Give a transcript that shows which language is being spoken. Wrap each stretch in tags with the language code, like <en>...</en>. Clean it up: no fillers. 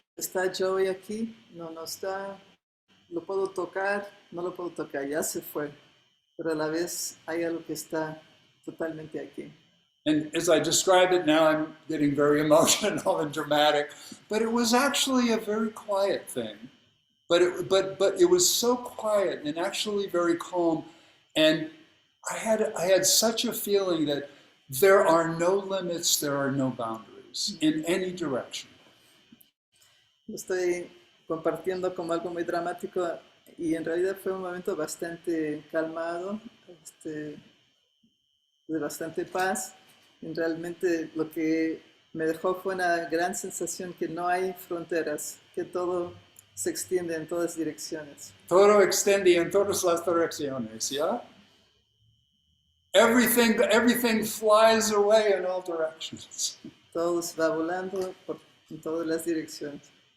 <es>está Joey aquí, no, no está, lo puedo tocar, no lo puedo tocar, ya se fue, pero a la vez hay algo que está totalmente aquí.</es> <en>And as I describe it now, I'm getting very emotional and dramatic, but it was actually a very quiet thing. But it was so quiet and actually very calm. And I had such a feeling that there are no limits, there are no boundaries in any direction.</en> <es>Lo estoy compartiendo como algo muy dramático y en realidad fue un momento bastante calmado, de bastante paz. Y realmente lo que me dejó fue una gran sensación que no hay fronteras, que todo se extiende en todas direcciones. Todo extende en todas las direcciones, ¿ya?</es> <en>Everything flies away in all directions.</en> <es>Todo se va volando en todas las direcciones.</es>